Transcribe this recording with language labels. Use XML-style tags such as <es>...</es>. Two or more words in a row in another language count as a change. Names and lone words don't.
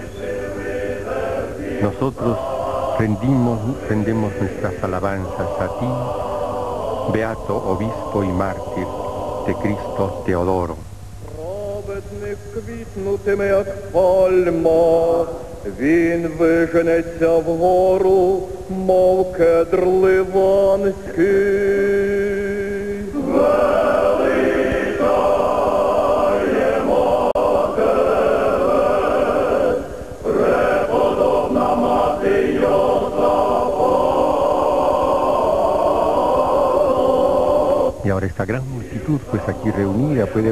<es>Nosotros rendemos nuestras alabanzas a ti, beato obispo y mártir de Cristo Teodoro.</es> <uk>Праведник квітнутиме, як пальма, він виженеться вгору, мов кедр ливанський.</uk> <es>Y ahora esta gran multitud pues aquí reunida puede</es>